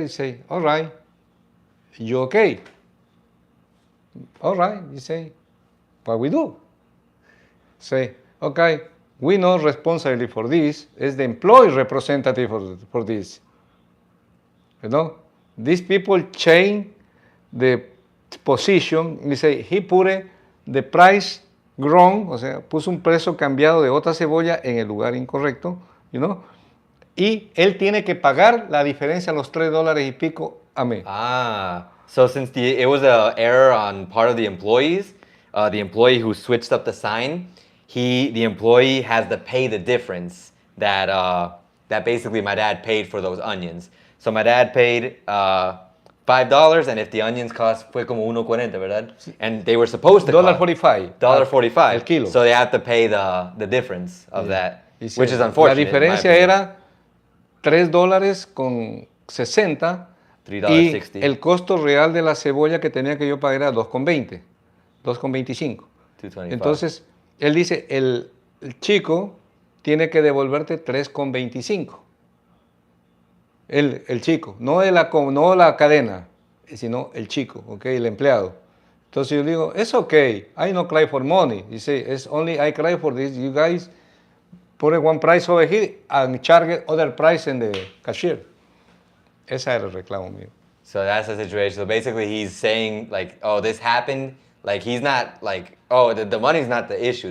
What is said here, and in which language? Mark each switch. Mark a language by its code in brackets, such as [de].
[en] He say, all right, you okay? All right, you say, what we do? Say, okay, we not responsible for this. It's the employee representative for this. These people change the position. He say, he put the price wrong, [es] o sea, puso un precio cambiado de otra cebolla en el lugar incorrecto, y él tiene que pagar la diferencia, los $3 y pico a mí. [en] So since it was an error on part of the employees, the employee who switched up the sign, the employee has to pay the difference that basically my dad paid for those onions. So my dad paid $5, and if the onions cost [es] fue como 1.40, ¿verdad? [en] And they were supposed to cost $1.45. $1.45 [es] al kilo. [en] So they have to pay the difference of that, which is unfortunate. [es] La diferencia era $3.60 y el costo real de la cebolla que tenía que yo pagar era $2.20, $2.25. Entonces, él dice, el chico tiene que devolverte $3.25. El chico, no la cadena, sino el chico, okay, el empleado. Entonces yo digo, [en] it's okay, I no cry for money. He say, it's only I cry for this. You guys put one price over here and charge other price in the cashier. [es] Ese era el reclamo mío. [en] So that's the situation. So basically he's saying oh, this happened. He's not oh, the money's not the issue.